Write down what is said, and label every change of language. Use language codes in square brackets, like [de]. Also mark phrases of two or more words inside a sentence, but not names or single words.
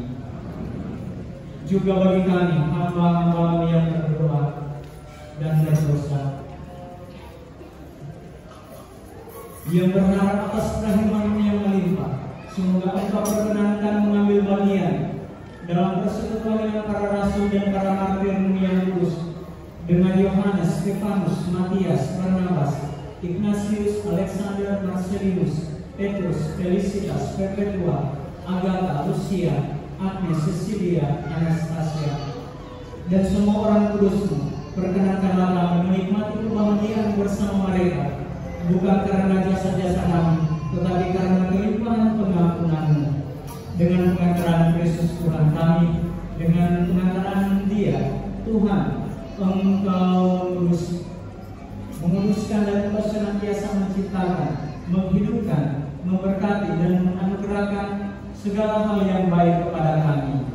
[id] Juga bagi kami hamba-hamba-Mu yang berdoa dan berdosa, yang berharap atas rahmat-Mu yang melimpah, semoga Engkau perkenankan mengambil bagian dalam persekutuan dengan para rasul dan para martir-Mu yang kudus, dengan Yohanes, Stefanus, Matias, Barnabas, Ignatius, Alexander, Marcelius, Petrus, Felicitas, Perpetua, Agatha, Lucia, Agnes, Cecilia, Anastasia, dan semua orang kudus-Mu. Perkenankanlah kami menikmati kebahagiaan bersama mereka, bukan karena jasa-jasa kami, tetapi karena kelimpahan pengampunan-Mu. Dengan pengantaran Kristus Tuhan kami, dengan pengantaran Dia, Tuhan, Engkau menguduskan dan Engkau senantiasa menciptakan, menghidupkan, memberkati dan menganugerahkan segala hal yang baik kepada kami.